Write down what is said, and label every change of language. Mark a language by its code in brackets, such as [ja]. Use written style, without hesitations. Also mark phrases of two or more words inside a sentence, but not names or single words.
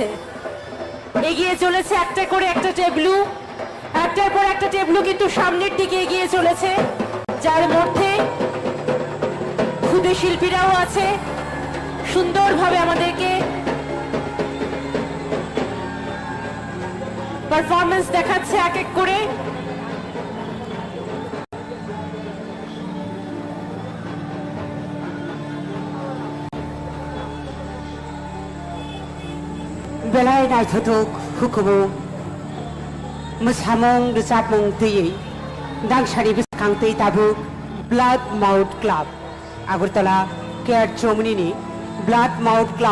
[bn] এগিয়ে চলেছে একটা করে একটা টেবলু, একটার পর একটা টেবলু কিন্তু সামনের দিকে এগিয়ে চলেছে, যার মধ্যে ক্ষুদে শিল্পীরাও আছে। সুন্দরভাবে আমাদেরকে পারফরমেন্স দেখাচ্ছে এক এক করে। [brx] बेलाय नायथ'थ'क हुखुमो मोसामं रोजाबमं दैयै दांसारि गोसोखांथै दाबुक ब्लाड माउथ क्लाब আগরতলা केआर चौमनिनि ब्लाड माउथ